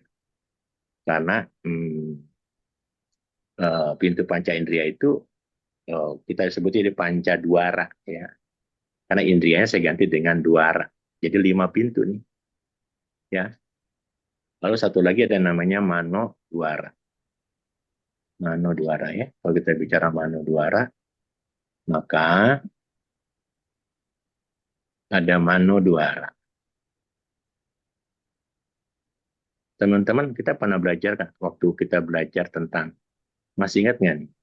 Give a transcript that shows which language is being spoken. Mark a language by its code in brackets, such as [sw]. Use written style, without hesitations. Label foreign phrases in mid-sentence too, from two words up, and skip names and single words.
[id] Karena pintu panca indera itu kita sebutnya di panca duara ya. Karena indrianya saya ganti dengan duara. Jadi 5 pintu nih. Ya. Lalu satu lagi ada namanya mano duara. Mano duara ya. Kalau kita bicara mano duara, maka ada mano duara. Teman-teman, kita pernah belajar kan waktu kita belajar tentang, masih ingat nggak nih?